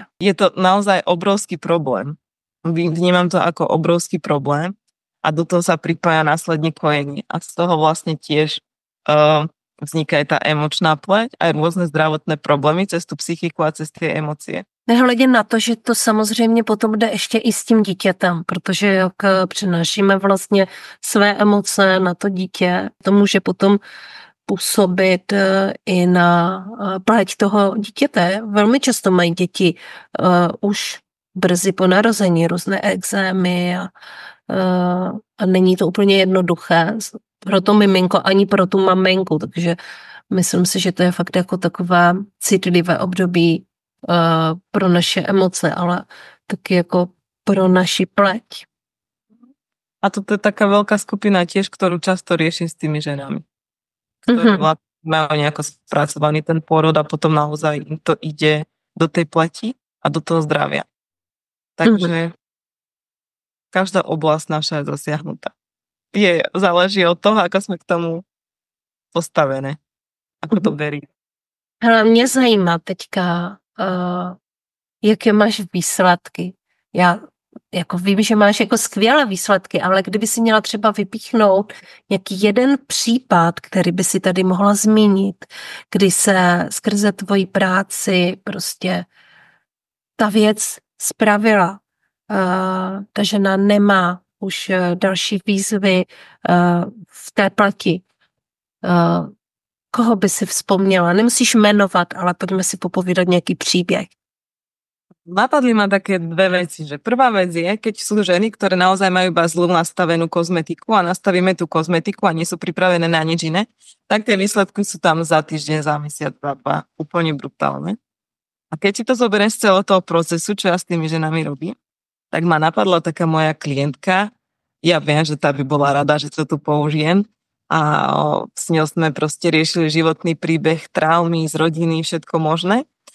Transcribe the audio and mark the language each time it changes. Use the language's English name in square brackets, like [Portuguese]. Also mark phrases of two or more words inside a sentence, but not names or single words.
[Slovak] Je to naozaj obrovský problém. Vnímam to ako obrovský problém a do toho sa pripája následne kojenie. A z toho vlastne tiež vzniká aj tá emočná pleť, aj rôzne zdravotné problémy cez tú psychiku a cez tie emócie. [Czech] Nehledě na to, že to samozřejmě potom jde ještě i s tím dítětem, protože jak přenášíme vlastně své emoce na to dítě, to může potom působit i na pleť toho dítěte. Velmi často mají děti už brzy po narození různé ekzémy a není to úplně jednoduché pro to miminko ani pro tu maminku, takže myslím si, že to je fakt jako takové citlivé období pro naše emoce, ale taky jako pro naši pleť. [Slovak] A toto je taká veľká skupina tiež, ktorú často riešim s tými ženami. Ktorí majú nejako spracovaný ten pôrod a potom naozaj im to ide do tej pleti a do toho zdravia. Takže každá oblasť naša je zasiahnutá. Záleží od toho, ako sme k tomu postavené. Ako to berí. [Czech] Hele, mě zajímá teďka, jaké máš výsledky. Já jako vím, že máš jako skvělé výsledky, ale kdyby si měla třeba vypíchnout nějaký jeden případ, který by si tady mohla zmínit, kdy se skrze tvoji práci prostě ta věc spravila. Ta žena nemá už další výzvy v té pleti. Koho by si vzpomněla? Nemusíš jmenovat, ale pojďme si popovídat nějaký příběh. [Slovak] Napadli ma také dve veci, že prvá vec je, keď sú ženy, ktoré naozaj majú iba zlú nastavenú kozmetiku a nastavíme tú kozmetiku a nie sú pripravené na nič iné, tak tie výsledky sú tam za týždeň, za mesiac, za dva, úplne brutálne. A keď si to zoberiem z celého toho procesu, čo ja s tými ženami robím, tak ma napadla taká moja klientka, ja viem, že tá by bola rada, že to tu použijem, a s ňou sme proste riešili životný príbeh, traumy z rodiny, všetko možné.